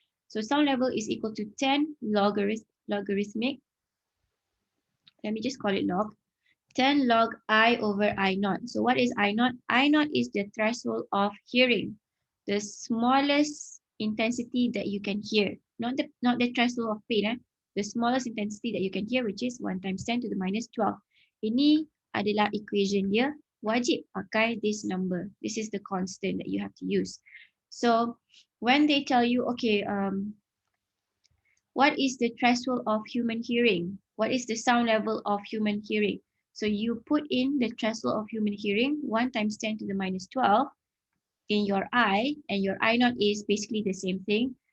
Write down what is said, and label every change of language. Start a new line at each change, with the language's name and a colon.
English: So sound level is equal to 10 logarithmic. Let me just call it log. 10 log I over I naught. So what is I naught? I naught is the threshold of hearing, the smallest intensity that you can hear. Not the threshold of pain. The smallest intensity that you can hear, which is 1 times 10 to the minus 12.
Malay: Ini adalah equation dia. Wajib pakai
English: this number. This is the constant that you have to use. So when they tell you, okay, what is the threshold of human hearing? What is the sound level of human hearing? So you put in the threshold of human hearing, 1 times 10 to the minus 12 in your I, and your I naught is basically the same thing.